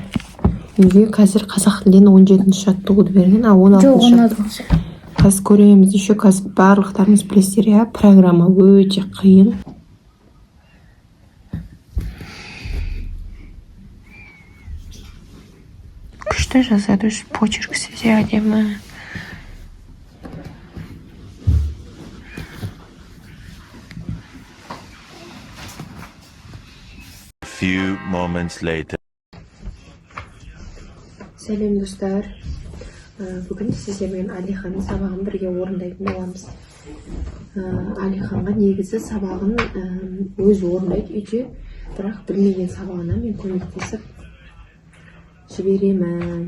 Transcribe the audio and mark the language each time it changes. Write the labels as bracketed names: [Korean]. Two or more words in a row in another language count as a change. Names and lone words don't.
[Kazakh] Үйге қазір қазақ тілден 17-ші жаттығуды берген, 16-ші. Қазір көреміз, еще қазір барлықтарыңыз білесіздер, иә, программа өте қиын. Күшті жазады, почеркісі де әдемі. [English] Few moments later. [Kazakh] Сәлем достар. Бүгін сіздермен Алиханның сабағын бірге орындайтын боламыз. Алиханға негізі сабағын өзі орындайды үйде, бірақ білмеген сабағына мен көмектесіп жіберемін.